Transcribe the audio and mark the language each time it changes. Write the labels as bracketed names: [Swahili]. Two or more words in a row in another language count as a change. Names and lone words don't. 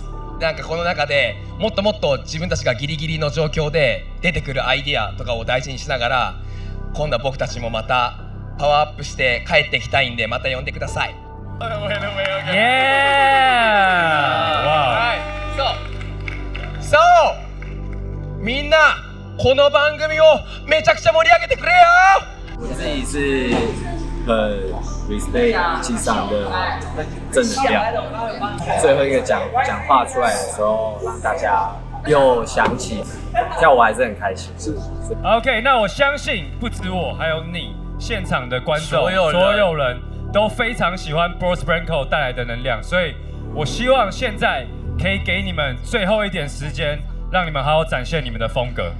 [Japanese] なんかこの中でもっともっと自分たちがギリギリの状況で出てくるアイディアとかを大事にしながら、今度は僕たちもまたパワーアップして帰ってきたいんで、また呼んでください。そうみんなこの番組をめちゃくちゃ盛り上げてくれよ。 [Chinese] 我自己是很 respect 一上的正能量，最后一个讲话出来的时候，让大家又想起跳舞还是很开心。 OK， 那我相信不止我，还有你现场的观众，所有人都非常喜欢 Bruce Branco 带来的能量，所以我希望现在可以给你们最后一点时间，让你们好好展现你们的风格，